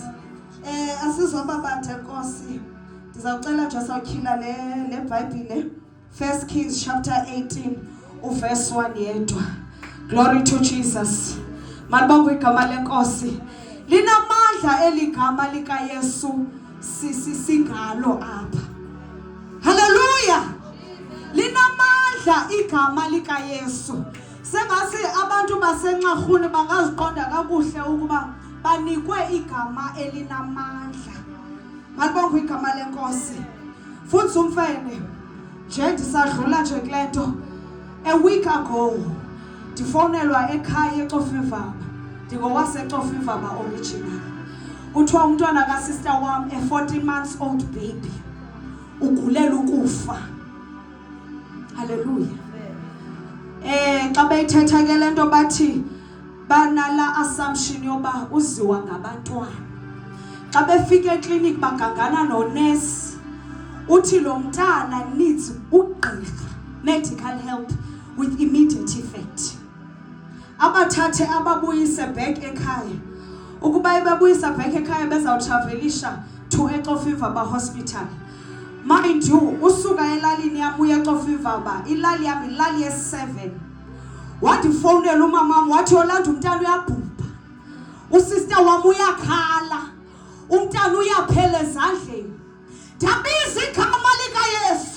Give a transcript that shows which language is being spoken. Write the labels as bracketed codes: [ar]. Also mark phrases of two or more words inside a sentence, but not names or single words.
[xh] Asizobabade Nkosi. Ndizawucela nje sawukhila le Bible 1 Kings chapter 18 uverse 1 yedwa. [en] Glory to Jesus. [xh] Malibonke igama lenkosi. Linamandla eligama lika Yesu singalo apha. Hallelujah. Linamandla igama lika Yesu. Sengasi abantu basenxarhuni bangaziqonda kakuhle ukuba banikwe igama elinamandla. Malibonke igama lenkosi. Futhi umfene nje ndisadlula nje kulento [en] a week ago [xh] ndifonelwa ekhaya eXofivaba. NdingowaseXofivaba original. Kuthiwa umntwana kaSister wam [en] a 14 months old baby [xh] ugulela ukufa. Hallelujah. Xa beyithetha ke lento bathi banala assumption yoba uziwa ngabantwana. Xa befika eclinic bagangana nonesi uthi lo mntana needs ugqirha, [en] medical help with immediate effect. [xh] Abathathe ababuyise back ekhaya. Ukuba ebabuyisa back ekhaya bezawutravelisha to eXofivaba hospital. [en] Mind you, [xh] usuka elalini yam uya eXofivaba, ilali yam ilali ye7. Wathi phonela umama wathi Yolanda umntana uyabhubha. Usister wam uyakhala. Umntana uyaphela ezandleni. Ndabiza igama lika Yesu.